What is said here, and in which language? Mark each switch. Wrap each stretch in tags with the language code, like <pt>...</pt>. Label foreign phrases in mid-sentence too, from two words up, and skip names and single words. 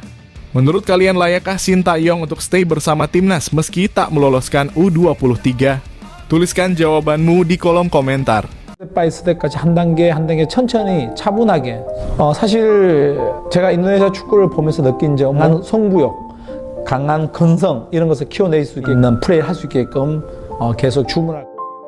<id>Menurut kalian layakkah Sintayong untuk stay bersama timnas meski tak meloloskan U23? Tuliskan jawabanmu di kolom komentar.</id> <ko>바이 있을 때까지 한 단계 한 단계 천천히 차분하게 사실 제가 인도네시아 축구를 보면서 느낀 점 강한 승부욕, 강한 근성 이런 것을 키워낼 수 있는 플레이를 할 수 있게끔 계속 주문할</ko>